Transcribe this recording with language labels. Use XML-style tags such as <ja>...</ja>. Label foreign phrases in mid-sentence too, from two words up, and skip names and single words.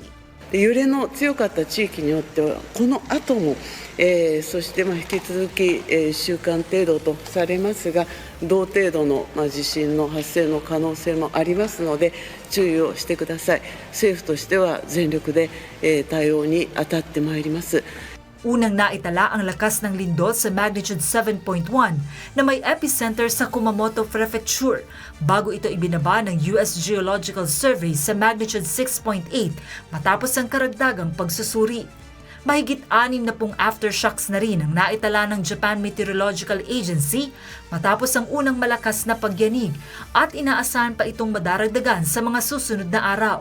<ja>揺れの強かった地域によってはこの後も、そして引き続き、1週間程度とされますが同程度の、地震の発生の可能性もありますので注意をしてください。政府としては全力で、対応に当たってまいります。</ja> <tl>Unang naitala ang lakas ng lindol sa magnitude 7.1 na may epicenter sa Kumamoto Prefecture bago ito ibinaba ng US Geological Survey sa magnitude 6.8 matapos ang karagdagang pagsusuri. Mahigit 60 aftershocks na rin ang naitala ng Japan Meteorological Agency matapos ang unang malakas na pagyanig at inaasahan pa itong madaragdagan sa mga susunod na araw.</tl>